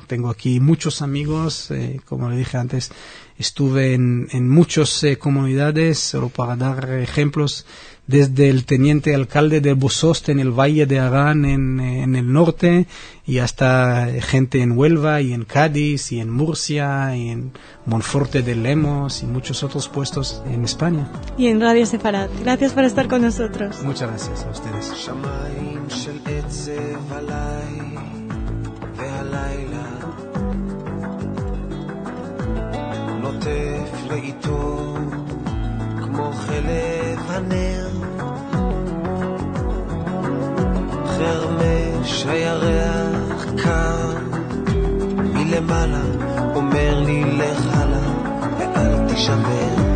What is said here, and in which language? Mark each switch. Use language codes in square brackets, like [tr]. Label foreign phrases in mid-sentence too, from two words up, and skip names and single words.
[es] Tengo aquí muchos amigos, como le dije antes, estuve en muchas comunidades, solo para dar ejemplos, desde el teniente alcalde de Bosost en el Valle de Arán en el norte, y hasta gente en Huelva y en Cádiz y en Murcia y en Monforte de Lemos y muchos otros puestos en España. Y en Radio Sefarad. Gracias por estar con nosotros. Muchas gracias a ustedes. [he] נוטף לאיתו כמו חלב הנר חרמש הירח קם מלמעלה אומר לי לך הלאה ואל תשבר